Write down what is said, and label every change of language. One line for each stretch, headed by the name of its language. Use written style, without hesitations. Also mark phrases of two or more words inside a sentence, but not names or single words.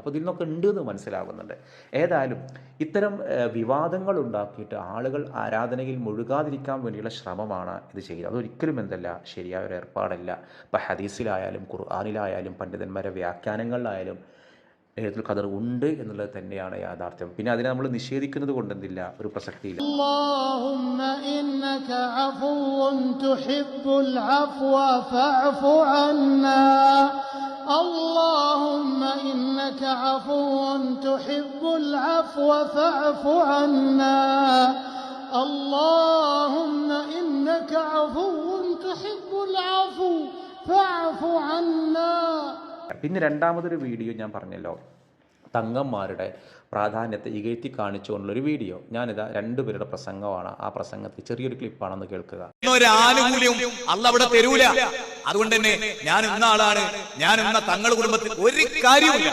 Malayalam: അപ്പോൾ ഇതിൽ നിന്നൊക്കെ ഉണ്ട് എന്ന് മനസ്സിലാകുന്നുണ്ട്. ഏതായാലും ഇത്തരം വിവാദങ്ങൾ ഉണ്ടാക്കിയിട്ട് ആളുകൾ ആരാധനയിൽ മുഴുകാതിരിക്കാൻ വേണ്ടിയുള്ള ശ്രമമാണ് ഇത് ചെയ്യുന്നത്. അതൊരിക്കലും ശരിയായ ഒരു ഏർപ്പാടല്ല. ഇപ്പോൾ ഹദീസിലായാലും ഖുർആനിലായാലും പണ്ഡിതന്മാരുടെ വ്യാഖ്യാനങ്ങളിലായാലും ലൈലത്തുൽ ഖദർ ഉണ്ട് എന്നുള്ളത് തന്നെയാണ് യാഥാർത്ഥ്യം. പിന്നെ അതിനെ നമ്മൾ നിഷേധിക്കുന്നത് കൊണ്ടെന്തില്ല, ഒരു പ്രസക്തിയില്ല.
Arabic: اللهم إنك عفو تحب العفو فاعف عنا اللهم إنك عفو تحب العفو فاعف عنا اللهم إنك عفو تحب العفو فاعف عنا.
Malayalam: പിന്നെ രണ്ടാമതൊരു വീഡിയോ ഞാൻ പറഞ്ഞല്ലോ, തങ്ങന്മാരുടെ പ്രാധാന്യത്തെ ഇകഴ്ത്തി കാണിച്ചുകൊണ്ടുള്ളൊരു വീഡിയോ. ഞാനിതാ 2 പേരുടെ പ്രസംഗമാണ്. ആ പ്രസംഗത്തിൽ ചെറിയൊരു ക്ലിപ്പാണെന്ന് കേൾക്കുക. ആനുകൂല്യവും അല്ല അവിടെ തരൂല. അതുകൊണ്ട് തന്നെ ഞാൻ ഇന്ന ആളാണ്, ഞാൻ ഇന്ന തങ്ങൾ കുടുംബത്തിൽ ഒരു കാര്യമില്ല.